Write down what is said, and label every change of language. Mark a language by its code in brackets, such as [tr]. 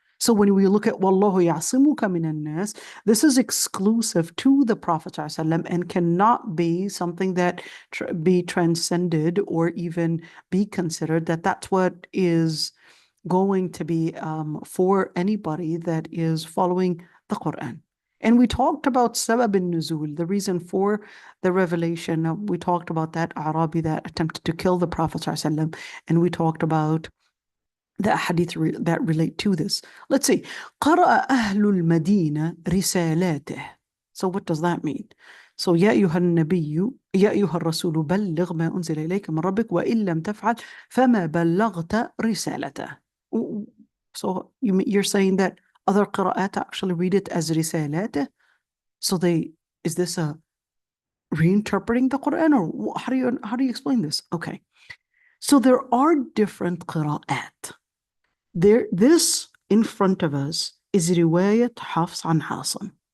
[en] So when we look at Wallahu ya'simuka minan nas, this is exclusive to the Prophet ﷺ and cannot be something that be transcended or even be considered that that's what is going to be for anybody that is following the Quran. And we talked about sabab al-nuzul, the reason for the revelation. We talked about that Arabi that attempted to kill the Prophet ﷺ, and we talked about the hadith that relate to this. Let's see. [ar] قرأ أهل المدينة رسالاته. [en] So what does that mean? [ar] So يا أيها النبي يا أيها الرسول بلغ ما أنزل إليك من ربك وإن لم تفعل فما بلغت رسالته. [en] So you're saying that other قراءات actually read it as رسالاته? So is this a reinterpreting the Quran, or how do you explain this? Okay. So there are different قراءات. This in front of us is [ar] رواية حفص عن عاصم.